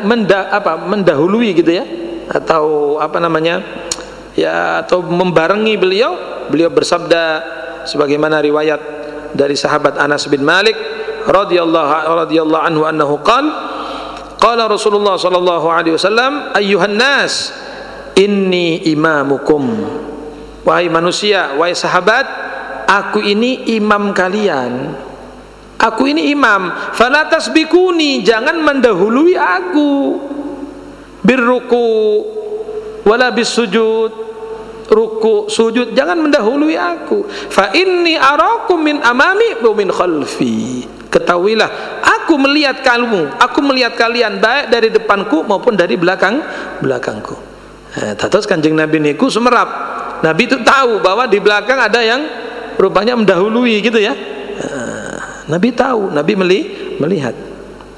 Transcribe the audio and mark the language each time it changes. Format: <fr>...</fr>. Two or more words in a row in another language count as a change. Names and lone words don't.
<id>mendahului gitu ya, atau apa namanya ya, atau membarengi beliau bersabda sebagaimana riwayat dari sahabat Anas bin Malik</id> <ar>رضي الله عنه أنه قال رسول الله ﷺ أيها الناس إني إمامكم,</ar> <id>wahai manusia, wahai sahabat, aku ini imam kalian, aku ini imam.</id> <ar>فلا تسبقوني,</ar> <id>jangan mendahului aku,</id> <ar>بالركوع ولا بالسجود,</ar> <id>ruku sujud jangan mendahului aku.</id> <ar>فإني أراكم من أمامي ومن خلفي,</ar> <id>ketahuilah aku melihat kamu, aku melihat kalian baik dari depanku maupun dari belakangku. Terus Kanjeng Nabi</id> <jv>niku sumerap,</jv> <id>Nabi itu tahu bahwa di belakang ada yang rupanya mendahului gitu ya. Nabi tahu, Nabi melihat.</id>